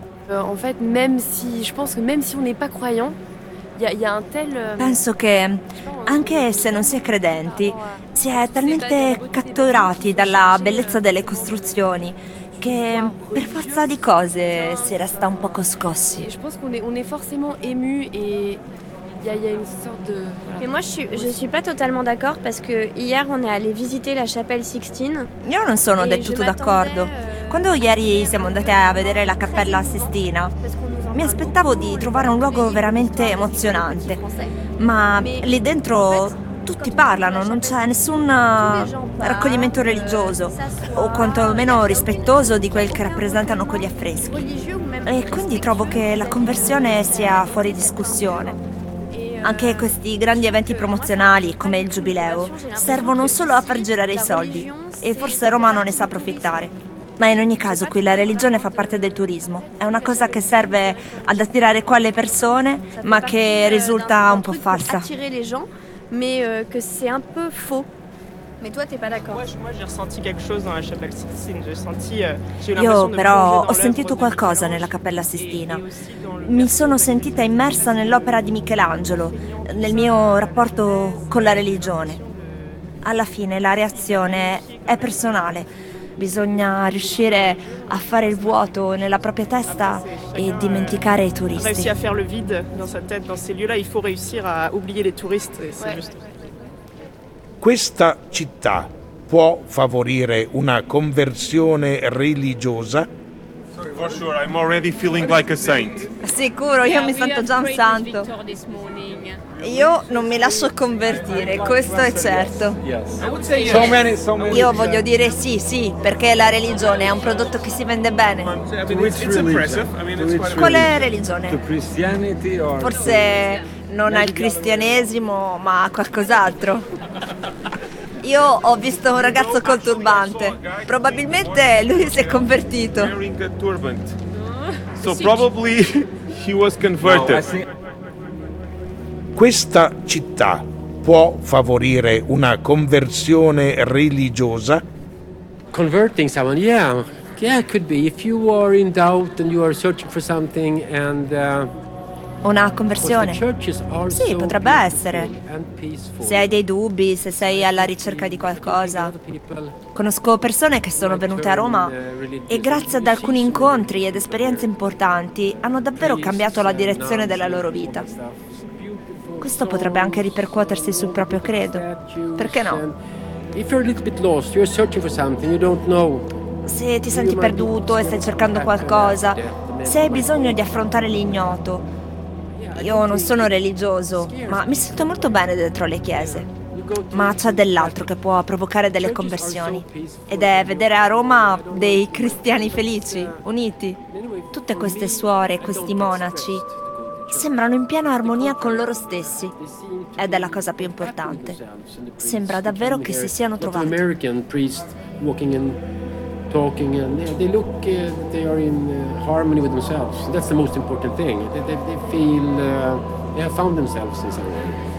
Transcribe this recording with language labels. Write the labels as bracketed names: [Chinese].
[French] En fait, même si, je pense que même si on n'est pas croyant, il y a un tel. [Italian] Penso che anche se non si è credenti, si è talmente catturati dalla bellezza delle costruzioni che per forza di cose si resta un poco scossi. [French] Je pense qu'on est forcément ému et Il y a une sorte de... Voilà. Mais moi, je suis pas totalement d'accord parce que hier, on est allé visiter la chapelle Sixtine. [Italian] Io non sono del tutto d'accordo. Quando ieri siamo andate a vedere la Cappella Sistina, mi aspettavo di trovare un luogo veramente emozionante. Ma lì dentro tutti parlano, non c'è nessun raccoglimento religioso, o quantomeno rispettoso di quel che rappresentano quegli affreschi. E quindi trovo che la conversione sia fuori discussione. Anche questi grandi eventi promozionali, come il Giubileo, servono solo a far girare i soldi, e forse Roma non ne sa approfittare. Ma in ogni caso qui la religione fa parte del turismo. È una cosa che serve ad attirare qua le persone, ma che risulta un po' falsa. [French] Mais que c'est un peu faux. Mais toi, t'es pas d'accord. Moi, j'ai ressenti quelque chose dans la Chapelle Sistine. [Italian] Io però ho sentito qualcosa nella Cappella Sistina. Mi sono sentita immersa nell'opera di Michelangelo, nel mio rapporto con la religione. Alla fine la reazione è personale. Bisogna riuscire a fare il vuoto nella propria testa e dimenticare i turisti. Riuscire a fare il vide nella sua testa, in questi luoghi, [French] il faut [Italian] riuscire a oubliare i turisti. Questa città può favorire una conversione religiosa? [English] For sure, I'm already feeling like a saint. [Italian] Sicuro, io mi sento già un santo. Io non mi lascio convertire, questo è certo. Io voglio dire sì, sì, perché la religione è un prodotto che si vende bene. Qual è religione? Forse non al cristianesimo, ma a qualcos'altro. Io ho visto un ragazzo col turbante. Probabilmente lui si è convertito. [English] So probably he was converted. [Italian] Questa città può favorire una conversione religiosa? [English] Converting someone, yeah. Yeah, it could be. If you are in doubt and you are searching for something and... [Italian] Una conversione? Sì, potrebbe essere. Se hai dei dubbi, se sei alla ricerca di qualcosa. Conosco persone che sono venute a Roma e grazie ad alcuni incontri ed esperienze importanti hanno davvero cambiato la direzione della loro vita. Questo potrebbe anche ripercuotersi sul proprio credo. Perché no? Se ti senti perduto e stai cercando qualcosa, se hai bisogno di affrontare l'ignoto. Io non sono religioso, ma mi sento molto bene dentro le chiese. Ma c'è dell'altro che può provocare delle conversioni. Ed è vedere a Roma dei cristiani felici, uniti. Tutte queste suore, questi monaci, sembrano in piena armonia con loro stessi. Ed è la cosa più importante. Sembra davvero che si siano trovati. [English] American priest walking and talking and they look they are in harmony with themselves. That's the most important thing. They feel they have found themselves in some way.